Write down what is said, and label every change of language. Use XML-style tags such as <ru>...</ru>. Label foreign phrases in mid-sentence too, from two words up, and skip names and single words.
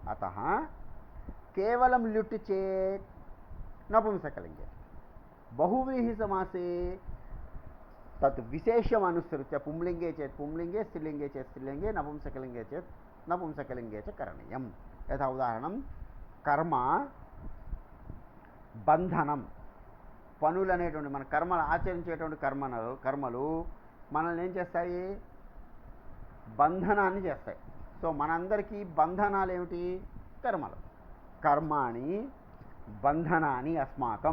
<sa>अतः केवलं ल्युट् चेत् नपुंसकलिङ्गे, बहुव्रीहि समासे तत् विशेषम् अनुसृत्य पुंलिङ्गे चेत् पुंलिङ्गे, स्त्रीलिङ्गे चेत् स्त्रीलिङ्गे, नपुंसकलिङ्गे चेत् नपुंसकलिङ्गे च करणीयं. यथा उदाहरणं कर्म</sa> <te>బంధనం, పనులు అనేటువంటి మన కర్మలు ఆచరించేటువంటి కర్మలు మనల్ని ఏం చేస్తాయి? బంధనాన్ని చేస్తాయి. సో మనందరికీ బంధనాలు ఏమిటి?</te> <sa>కర్మలు. కర్మాణి బంధనాని అస్మాకం.</sa>